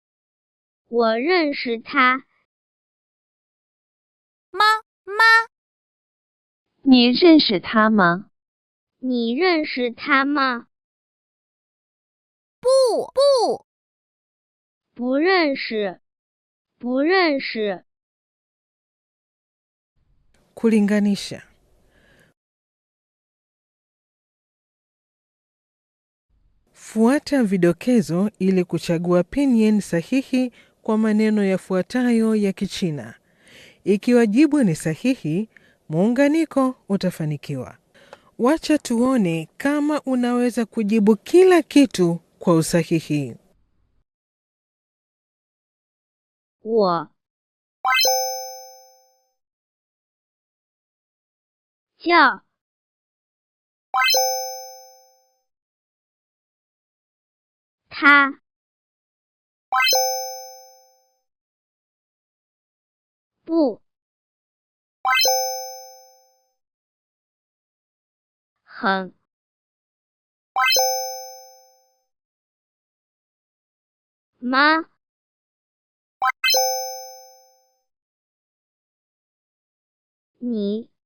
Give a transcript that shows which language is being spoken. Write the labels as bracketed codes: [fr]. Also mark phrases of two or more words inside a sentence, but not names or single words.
[zh] 妈。你认识他吗？你认识他吗？不认识。 [sw] Kulinganisha. Fuata vidokezo ili kuchagua pinyin sahihi kwa maneno yafuatayo ya Kichina. Ikiwa jibu ni sahihi, muunganiko utafanikiwa. Wacha tuone kama unaweza kujibu kila kitu kwa usahihi. [zh] 我叫他不很吗？ 你。